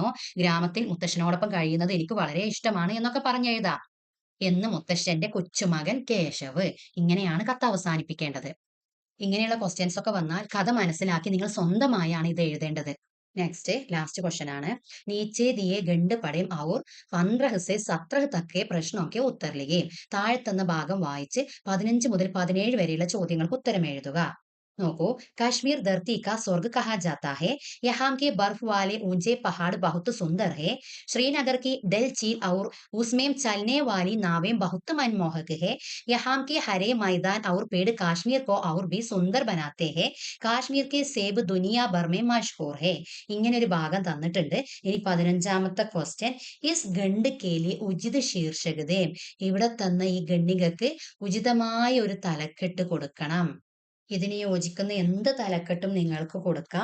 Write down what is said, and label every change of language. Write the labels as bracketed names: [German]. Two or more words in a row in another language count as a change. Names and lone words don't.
[Malayalam] ഗ്രാമത്തിൽ മുത്തശ്ശനോടൊപ്പം കഴിയുന്നത് എനിക്ക് വളരെ ഇഷ്ടമാണ് എന്നൊക്കെ പറഞ്ഞെഴുതാം. എന്ന് മുത്തശ്ശന്റെ കൊച്ചുമകൻ കേശവ്. ഇങ്ങനെയാണ് കത്ത് അവസാനിപ്പിക്കേണ്ടത്. ഇങ്ങനെയുള്ള ക്വസ്റ്റ്യൻസ് ഒക്കെ വന്നാൽ കഥ മനസ്സിലാക്കി നിങ്ങൾ സ്വന്തമായാണ് ഇത് എഴുതേണ്ടത്. [English] next last question [Hindi] ആണ്. नीचे दिए गंड पढ़िए और 15 से 17 तक के प्रश्नों के उत्तर लिखिए. [Malayalam] താഴെ തന്ന ഭാഗം വായിച്ച് 15 മുതൽ 17 വരെയുള്ള ചോദ്യങ്ങൾക്ക് ഉത്തരം എഴുതുക. നോക്കൂ. [Hindi] कश्मीर धरती का स्वर्ग कहा जाता है. यहाँ के बर्फ वाले ऊंचे पहाड़ बहुत सुंदर है. श्रीनगर की डल झील और उसमें चलने वाली नावें बहुत मनमोहक है. यहाँ के हरे मैदान और पेड़ कश्मीर को और भी सुंदर बनाते हैं. कश्मीर के सेब दुनिया भर में मशहूर है. [Malayalam] ഇങ്ങനെ ഒരു ഭാഗം തന്നിട്ടുണ്ട്. ഇനി 15ാമത്തെ ക്വസ്റ്റ്യൻ. [Hindi] इस गंड केलि उचित शीर्षक दे. [Malayalam] ഇവിടെ തന്ന ഈ ഗണ്ണികക്ക് ഉചിതമായ ഒരു തലക്കെട്ട് കൊടുക്കണം. ഇതിന് യോജിക്കുന്ന എന്ത് തലക്കെട്ടും നിങ്ങൾക്ക് കൊടുക്കാം.